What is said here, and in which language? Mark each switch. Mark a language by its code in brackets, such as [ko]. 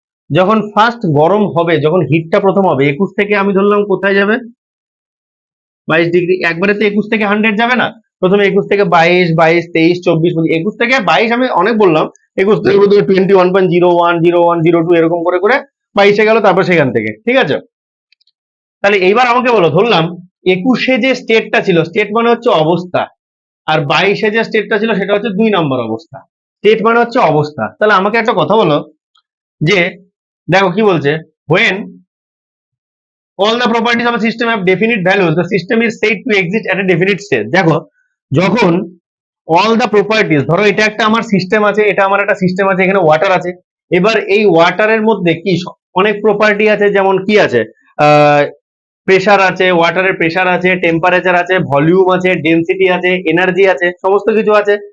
[bn] যখন ফার্স্ট গরম হবে, যখন হিটটা প্রথম হবে 21 থেকে, আমি ধরলাম কোথায় যাবে, 22 ডিগ্রি, একবারে তো 21 থেকে 100 যাবে না, প্রথমে 21 থেকে 22, 22, 23, 24, 21 থেকে 22, আমি অনেক বললাম, 21 থেকে 21.01, 01, 02 এরকম করে করে 22-এ গেল, তারপর সেখান থেকে, ঠিক আছে। তাহলে এইবার আমাকে বলো, ধরলাম 21-এ যে স্টেটটা ছিল, স্টেট মানে হচ্ছে অবস্থা, আর 22-এ যে স্টেটটা ছিল সেটা হচ্ছে 2 নম্বর অবস্থা। স্টেট মানে হচ্ছে অবস্থা। তাহলে আমাকে একটা কথা বলো, যে দেখো কি বলছে, [en] when all the properties of a system have definite values, the system is said to exist at a definite state। [bn] দেখো যখন অল দা প্রপার্টিজ, ধরো এটা একটা আমার সিস্টেম আছে, এটা আমার একটা সিস্টেম আছে, এখানে ওয়াটার আছে, এবার এই ওয়াটারের মধ্যে কি অনেক প্রপার্টি আছে, যেমন কি আছে, প্রেসার আছে, ওয়াটারের প্রেসার আছে, টেম্পারেচার আছে, ভলিউম আছে, ডেনসিটি আছে, এনার্জি আছে, সমস্ত কিছু আছে।